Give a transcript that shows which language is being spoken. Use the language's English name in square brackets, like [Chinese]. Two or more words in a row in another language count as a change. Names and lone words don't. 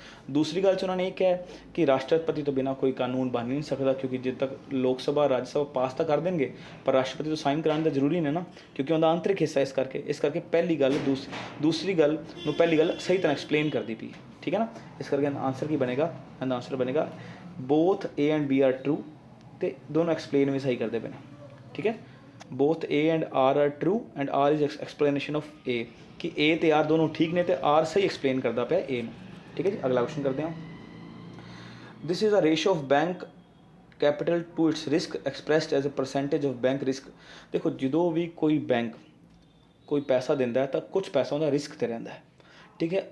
[Punjabi] ਦੂਸਰੀ ਗੱਲ 'ਚ ਉਹਨਾਂ ਨੇ ਇਹ ਕਿਹਾ ਕਿ ਰਾਸ਼ਟਰਪਤੀ ਤੋਂ ਬਿਨਾਂ ਕੋਈ ਕਾਨੂੰਨ ਬਣ ਨਹੀਂ ਸਕਦਾ, ਕਿਉਂਕਿ ਜਦ ਤੱਕ ਲੋਕ ਸਭਾ ਰਾਜ ਸਭਾ ਪਾਸ ਤਾਂ ਕਰ ਦੇਣਗੇ, ਪਰ ਰਾਸ਼ਟਰਪਤੀ ਤੋਂ ਸਾਈਨ ਕਰਾਉਣ ਦਾ ਜ਼ਰੂਰੀ ਨਹੀਂ ਨਾ, ਕਿਉਂਕਿ ਉਹਦਾ ਆਂਤਰਿਕ ਹਿੱਸਾ। ਇਸ ਕਰਕੇ ਪਹਿਲੀ ਗੱਲ ਦੂਸਰੀ ਗੱਲ ਨੂੰ ਪਹਿਲੀ ਗੱਲ ਸਹੀ ਤਰ੍ਹਾਂ ਐਕਸਪਲੇਨ ਕਰਦੀ ਪਈ, ਠੀਕ ਹੈ ਨਾ। ਇਸ ਕਰਕੇ ਆਂਸਰ ਕੀ ਬਣੇਗਾ? ਇਹਦਾ ਆਂਸਰ ਬਣੇਗਾ [English] both A and B are true, [Punjabi] ਅਤੇ ਦੋਨੋਂ ਐਕਸਪਲੇਨ ਵੀ ਸਹੀ ਕਰਦੇ ਪਏ ਨੇ, ਠੀਕ ਹੈ। [English] both A and R are true and R is explanation of A, [Punjabi] ਕਿ A ਅਤੇ R ਦੋਨੋਂ ਠੀਕ ਨੇ ਅਤੇ R ਸਹੀ ਐਕਸਪਲੇਨ ਕਰਦਾ ਪਿਆ A ਨੂੰ, ਠੀਕ ਹੈ ਜੀ। ਅਗਲਾ ਕੁਐਸਚਨ ਕਰਦੇ ਹਾਂ। [English] this is a ratio of bank capital to its risk expressed as a percentage of bank risk. [Punjabi] ਦੇਖੋ, ਜਦੋਂ ਵੀ ਕੋਈ ਬੈਂਕ ਕੋਈ ਪੈਸਾ ਦਿੰਦਾ ਹੈ ਤਾਂ ਕੁਛ ਪੈਸਾ ਉਹਦਾ ਰਿਸਕ 'ਤੇ ਰਹਿੰਦਾ ਹੈ, ਠੀਕ ਹੈ।